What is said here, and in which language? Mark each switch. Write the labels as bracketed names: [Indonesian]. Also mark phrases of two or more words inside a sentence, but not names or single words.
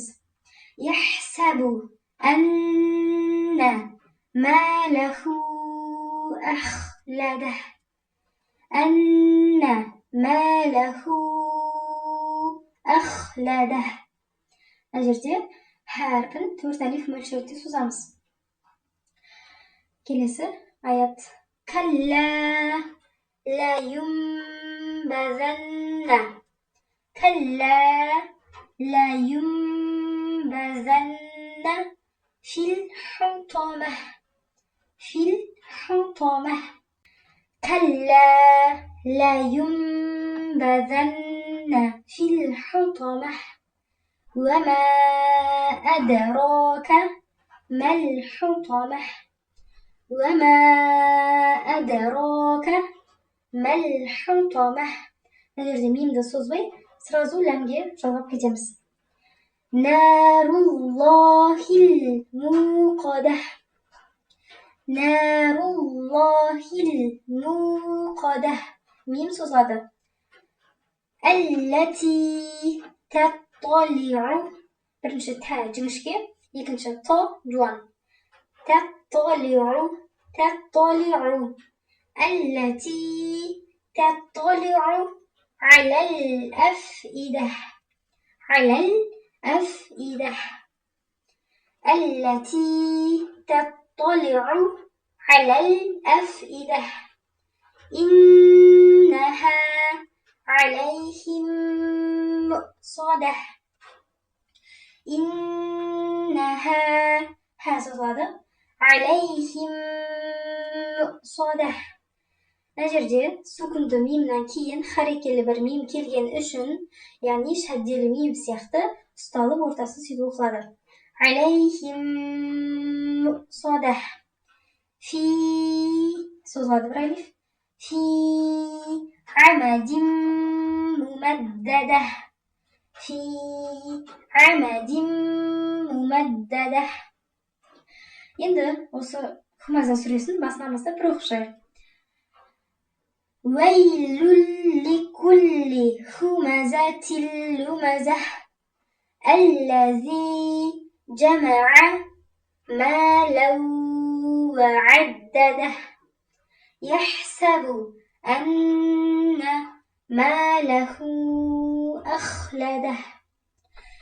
[Arabic] يحسب أن ماله أخلده. أن ماله أخلده. [Kazakh] Мына жерде әрпін 4 алиф мөлшерде созамыз. Келесі аят. [Arabic] كلا لينبذن. كلا لينبذن في الحطمة. في الحطمة. كلا لينبذن في الحطمة. وما أدراك ما الحطمة. وما أدراك ما الحطمة. [Kazakh] Мына жерде мимді созбай, сразу ләмге жалғап кетеміз. [Arabic] نار الله الموقدة. نار الله الموقدة. [Kazakh] Мим созылады. [Arabic] التي تطلع. [Kazakh] Бірінші та жіңішке, екінші то жуан. [Arabic] تطلع التي تطلع على الأفئدة. على الأفئدة. التي تطلع على الأفئدة. إنها عليهم مؤصدة. إنها هذا عليهم مؤصدة. [Kazakh] Мына жерде сукунды мимнен кейін харекелі бір мим келген үшін, яғни шадделі мим сияқты ұсталып ортасы сөйтіп оқылады. [Arabic] عليهم مؤصدة. [Kazakh] Фи созылады бір алиф. [Arabic] في عمد ممددة. في عمد ممددة. [Kazakh] Енді осы Хумаза сүресін басынан бастап бір оқып шығайық. [Arabic] ويل لكل همزة لمزة. الذي جمع مالا وعدده. يحسب أن ماله أخلده.